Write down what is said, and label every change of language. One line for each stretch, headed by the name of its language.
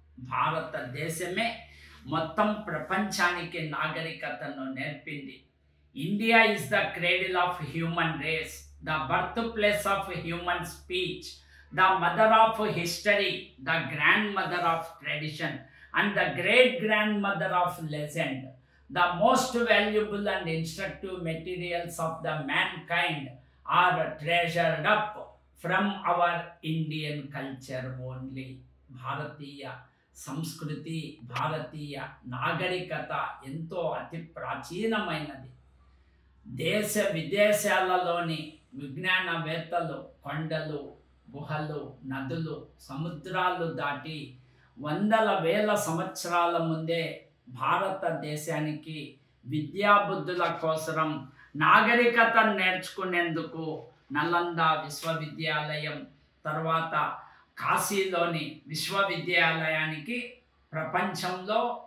Telugu: భారతదేశమే మొత్తం ప్రపంచానికి నాగరికతను నేర్పింది.
English: India is the cradle of human race, the birth place of human speech, the mother of history, the grand mother of tradition and the great grand mother of legend. The most valuable and instructive materials of the mankind are treasured up from our Indian culture only.
Telugu: భారతీయ సంస్కృతి, భారతీయ నాగరికత ఎంతో అతి ప్రాచీనమైనది. దేశ విదేశాలలోని విజ్ఞానవేత్తలు కొండలు, గుహలు, నదులు, సముద్రాలు దాటి వందల వేల సంవత్సరాల ముందే భారతదేశానికి విద్యాబుద్ధుల కోసరం నాగరికత నేర్చుకునేందుకు నలంద విశ్వవిద్యాలయం, తర్వాత కాశీలోని విశ్వవిద్యాలయానికి ప్రపంచంలో